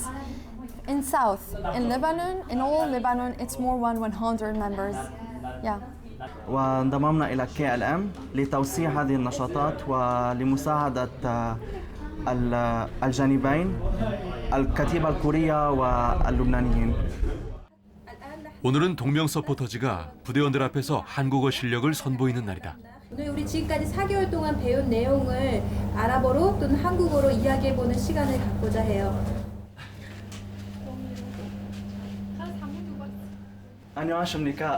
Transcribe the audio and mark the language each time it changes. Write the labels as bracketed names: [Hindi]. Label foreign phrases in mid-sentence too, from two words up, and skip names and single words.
[English] In South, in Lebanon, in all Lebanon, it's more than 100 members. Yeah. [Arabic] وانضممنا إلى KLM لتوسيع هذه النشاطات ولمساعدة الجانبين الكتيبة الكورية واللبنانيين. [Korean] 오늘은 동명 서포터즈가 부대원들 앞에서 한국어 실력을 선보이는 날이다. 오늘 우리 지금까지 4개월 동안 배운 내용을 아랍어로 또는 한국어로 이야기해보는 시간을 갖고자 해요. 안녕하십니까.